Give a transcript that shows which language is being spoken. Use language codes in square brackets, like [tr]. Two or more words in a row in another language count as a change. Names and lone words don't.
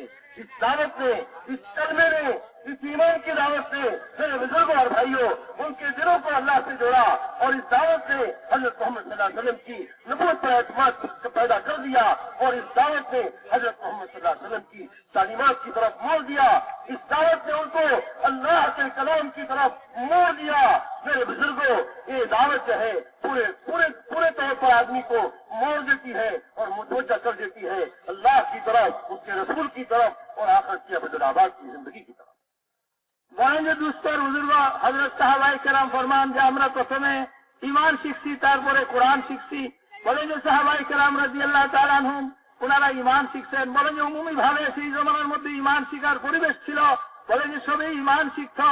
[ur] اس دعوت نے، اس کلمے نے، اس ایمان کی دعوت نے میرے بزرگوں اور بھائیوں ان کے دلوں کو اللہ سے جوڑا، اور اس دعوت نے حضرت محمد [ar] صلی اللہ علیہ وسلم [ur] کی نبوت پر اعتماد پیدا کر دیا، اور اس دعوت نے حضرت محمد [ar] صلی اللہ علیہ وسلم [ur] کی تعلیمات کی طرف موڑ دیا، اس دعوت نے ان کو اللہ کے کلام کی طرف موڑ دیا۔ میرے بزرگوں، یہ دعوت جو ہے پورے طور پر آدمی کو موڑ دیتی ہے اور متوجہ کر دیتی ہے اللہ کی طرف، اس کے رسول کی طرف، اور آخرت کی ابدالآباد کی زندگی کی طرف۔ [bn] বরেন্দ্র দুস্তর বুজুর্গ হযরত সাহাবায়ে কেরাম ফরমান যে আমরা প্রথমে ঈমান শিখছি, তারপরে কোরআন শিখছি। বলেন যে সাহাবায়ে কেরাম [ar] رضي الله تعالى عنهم [bn] ওনারা ঈমান শিখছেন। বলেন যে উমুমি ভাবে সেই জমানার মধ্যে ঈমান শিখার পরিবেশ ছিল। বলেন যে সবাই ঈমান শিখত।